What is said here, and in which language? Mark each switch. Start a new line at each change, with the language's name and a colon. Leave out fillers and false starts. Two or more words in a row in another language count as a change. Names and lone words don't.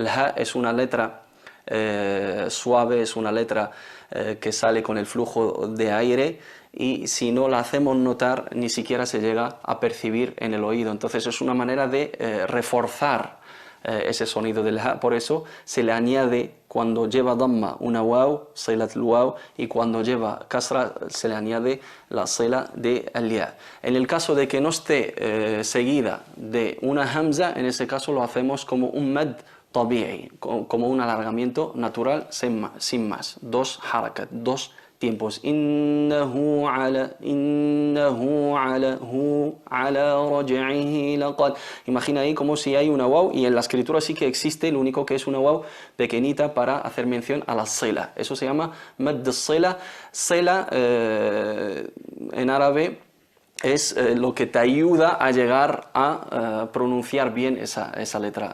Spanish: El ha es una letra suave, es una letra que sale con el flujo de aire y si no la hacemos notar ni siquiera se llega a percibir en el oído. Entonces es una manera de reforzar ese sonido del ha, por eso se le añade cuando lleva damma una waw,
Arabic: صلة الواو,
Spanish: y cuando lleva kasra se le añade la sila de al-ya. En el caso de que no esté seguida de una hamza, en ese caso lo hacemos como un
Arabic: مد طبيعي,
Spanish: como un alargamiento natural sin más, dos harakat, dos tiempos.
Arabic: إنه على رجعه لقد.
Spanish: Imagina ahí como si hay una waw, y en la escritura sí que existe, lo único que es una waw pequeñita para hacer mención a la sila. Eso se llama
Arabic: مد صلة.
Spanish: Sila en árabe es lo que te ayuda a llegar a pronunciar bien esa letra.